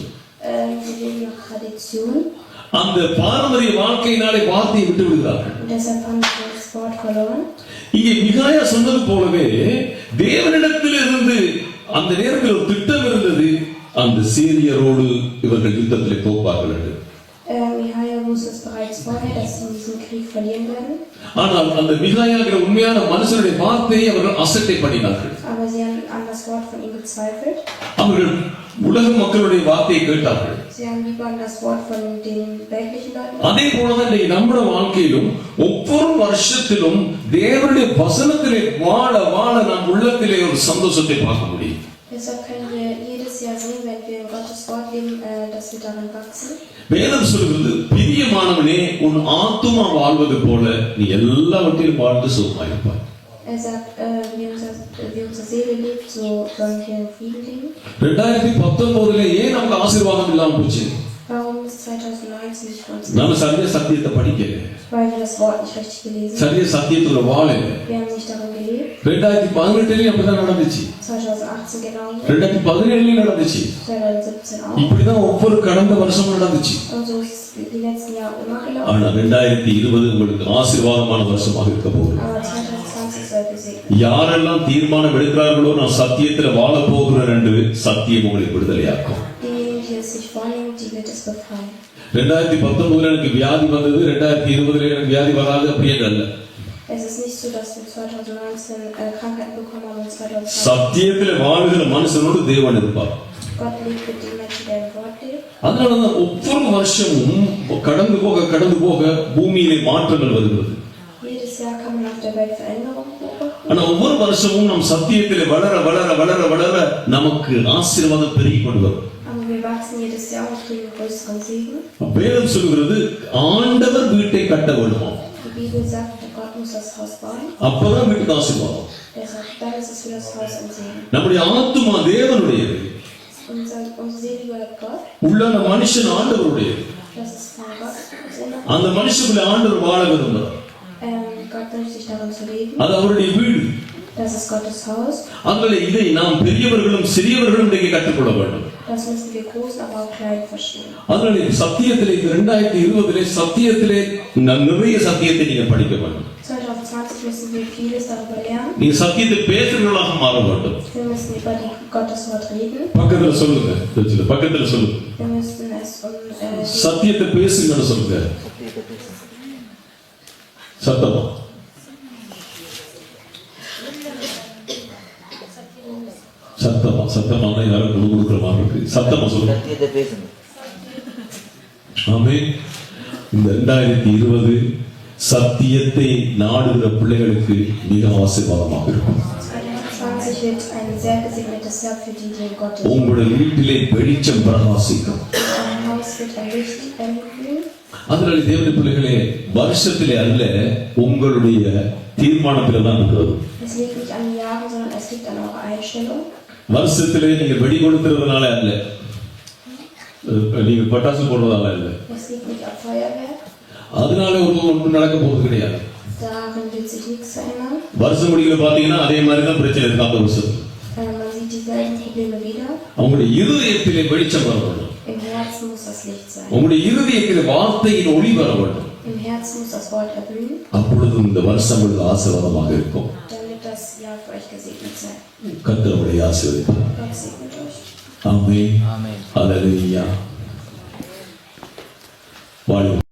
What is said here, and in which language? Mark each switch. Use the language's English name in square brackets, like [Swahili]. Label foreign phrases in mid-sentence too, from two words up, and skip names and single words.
[German] Sie leben nach Tradition. [Tamil] அந்த பாரம்பரிய வாழ்க்கையினாலே வார்த்தையை விட்டு விடுகிறார்கள். [German] Und deshalb haben sie das Wort verloren. [Tamil] இங்கே மிகாயா சொன்னது போலவே தேவனிடத்திலிருந்து அந்த நேரத்தில் ஒரு திட்டம் இருந்தது. அந்த சீரியரோடு இவர்கள் யுத்தத்தில் தோப்பார்கள் என்று. [German] Michaia wusste es bereits vorher, dass sie in diesem Krieg verlieren werden. [Tamil] ஆனால் அந்த மிகாயாங்கிற உண்மையான மனுஷனுடைய வார்த்தையை அவர்கள் அசட்டை பண்ணினார்கள். [German] Aber sie haben an das Wort von ihm gezweifelt. [Tamil] அவர்கள் உலக மக்களுடைய வார்த்தையை கேட்டார்கள். [German] Sie haben lieber an das Wort von den weltlichen Leuten. [Tamil] அதே போலதான் நம்முடைய வாழ்க்கையிலும் ஒவ்வொரு வருஷத்திலும் தேவனுடைய வசனத்திலே வாழ வாழ நம் உள்ளத்திலே ஒரு சந்தோஷத்தை பார்க்க முடியும். [German] Deshalb können wir jedes Jahr sehen, wenn wir in Gottes Wort leben, dass wir darin wachsen. [Tamil] வேதம் சொல்கிறது, பிரியமானவனே உன் ஆத்துமா வாழ்வது போல நீ எல்லாவற்றையும் வாழ்ந்து சுகமாயிருப்பாய். [German] Sagt, wie unsere Seele lebt, so sollen wir in Frieden leben. [Tamil] 2019 ஏன் நமக்கு ஆசீர்வாதம் இல்லாம போச்சு? [German] Warum ist 2019 nicht für uns? [Tamil] நாம சரியா சத்தியத்தை படிக்கல. [German] Weil wir das Wort nicht richtig gelesen haben. [Tamil] சரியா சத்தியத்துல வாழல. [German] Wir haben nicht darin gelebt. [Tamil] 2018 அப்படிதான் நடந்துச்சு. [German] 2018 genau. [Tamil] 2017 நடந்துச்சு. [German] 2017 auch. [Tamil] இப்படிதான் ஒவ்வொரு கடந்த வருஷமும் நடந்துச்சு. [German] Und so ist die letzten Jahre immer gelaufen. [Tamil] ஆனா 2020 உங்களுக்கு ஆசீர்வாதமான வருஷமாக இருக்க போகுது. [German] Aber 2020 soll gesegnet. [Tamil] யாரெல்லாம் தீர்மானம் எடுக்கிறார்களோ நான் சத்தியத்துல வாழ போகிறேன் என்று சத்தியம் உங்களை விடுதலையாக்கும். [German] Diejenigen, die es sich vornehmen, die wird es befreien. [Tamil] 2019 எனக்கு வியாதி வந்தது, 2020 எனக்கு வியாதி வராது அப்படி அல்ல. [German] Es ist nicht so, dass wir 2019 Krankheiten bekommen haben und 2020. [Tamil] சத்தியத்துல வாழ்கிற மனுஷனோடு தேவன் இருப்பார். [German] Gott lebt mit den Menschen, die im Wort leben. [Tamil] அதனாலதான் ஒவ்வொரு வருஷமும் கடந்து போக பூமியிலே மாற்றங்கள் வருகிறது. [German] Jedes Jahr kann man auf der Welt Veränderungen beobachten. [Tamil] ஆனா ஒவ்வொரு வருஷமும் நம் சத்தியத்திலே வளர வளர வளர வளர நமக்கு ஆசீர்வாதம் பெருகி கொண்டு வரும். [German] Aber wir wachsen jedes Jahr und kriegen größeren Segen. [Tamil] வேதம் சொல்கிறது ஆண்டவர் வீட்டை கட்ட வேண்டுமா? [German] Die Bibel sagt, Gott muss das Haus bauen. [Tamil] அப்பதான் வீட்டுக்கு ஆசீர்வாதம். [German] Deshalb, dann ist es für das Haus ein Segen. [Tamil] நம்முடைய ஆத்துமா தேவனுடையது. [German] Unsere Seele gehört Gott. [Tamil] உள்ளான மனுஷன் ஆண்டவருடையது. [German] Das ist von Gott. [Tamil] அந்த மனுஷனுடைய ஆண்டவர் வாழ விரும்புகிறார். [German] Gott wünscht sich darin zu leben. [Tamil] அது அவருடைய வீடு. [German] Das ist Gottes Haus. [Tamil] அதனால இதை நாம் பெரியவர்களும் சிறியவர்களும் இன்றைக்கு கற்றுக்கொள்ள வேண்டும். [German] Das müssen wir großen, aber auch klein verstehen. [Tamil] அதனால சத்தியத்திலே 2020 சத்தியத்திலே நிறைய சத்தியத்தை நீங்க படிக்க வேண்டும். [German] 2020 müssen wir vieles darüber lernen. [Tamil] நீங்க சத்தியத்தை பேசுறவர்களாக மாற வேண்டும். [German] Wir müssen über Gottes Wort reden. [Tamil] பக்கத்துல சொல்லுங்க. பக்கத்துல சொல்லுங்க. [German] Wir müssen es [Tamil] சத்தியத்தை பேசுங்கன்னு சொல்லுங்க. சத்தமா சத்தமா யாரும் கொடுக்குற மாதிரி இருக்கு. சத்தமா சொல்லுங்க. ஆமென். இந்த 2020 சத்தியத்தை நாடுகிற பிள்ளைகளுக்கு மிக ஆசீர்வாதமாக இருக்கும். [German] 2020 wird ein sehr gesegnetes Jahr für die, die in Gott leben. [Tamil] உங்களுடைய வீட்டிலே வெளிச்சம் பிரகாசிக்கும். [German] Ein Haus wird ein Licht erblühen. [Tamil] அதனால தேவனுடைய பிள்ளைகளே, வருஷத்திலே அல்ல உங்களுடைய தீர்மானத்திலே தான் இருக்கிறது. [German] Es liegt nicht an den Jahren, sondern es liegt an eurer Einstellung. [Tamil] வருஷத்திலே நீங்க வெடி கொடுத்துறதுனால அல்ல, நீங்க பட்டாசு போடுறதால அல்ல, [German] Es liegt nicht am Feuerwerk. [Tamil] அதனால ஒன்றும் நடக்க போறது கிடையாது. [German] Darin wird sich nichts verändern. [Tamil] வருஷம் முடிக்கல பாத்தீங்கன்னா அதே மாதிரி தான் பிரச்சனை இருக்கு. அந்த வருஷம் [German] Man sieht dieselben Probleme wieder. [Tamil] அவங்களுடைய இருதயத்திலே வெளிச்சம் வர வேண்டும். [German] Im Herzen muss das Licht sein. [Tamil] உங்களுடைய இருதயத்திலே வார்த்தையின் ஒளி வர வேண்டும். [German] Im Herzen muss das Wort erblühen. [Tamil] அப்பொழுது இந்த வருஷம் உங்களுக்கு ஆசீர்வாதமாக இருக்கும். [German] Dann wird das Jahr für euch gesegnet sein. [Tamil] கர்த்தர் உங்களை ஆசீர்வதிப்பார். [German] Gott segnet euch. [Tamil] ஆமென். ஹல்லேலூயா. வாழ்க.